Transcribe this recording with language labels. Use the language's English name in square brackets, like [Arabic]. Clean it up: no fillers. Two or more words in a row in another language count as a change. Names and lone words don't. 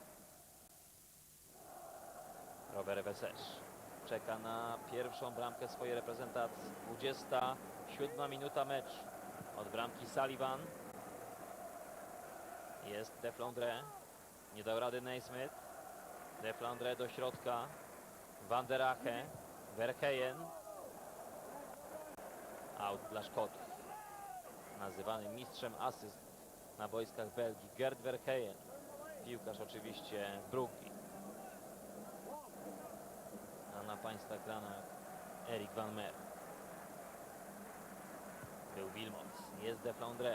[Polish] Robert Veserz czeka na pierwszą bramkę swojej reprezentacji. 27 minuta meczu. Od bramki Sullivan. Jest Deflondre. Nie dał rady Naismith. Deflondre do środka. Van der Ache. Verheyen. Out dla Szkotów. Nazywany mistrzem asyst na boiskach Belgii. Gerd Verheyen. Piłkarz oczywiście Brugge. A na państwa ekranach Erik van Meer. Był Wilmot. Jest Deflondre.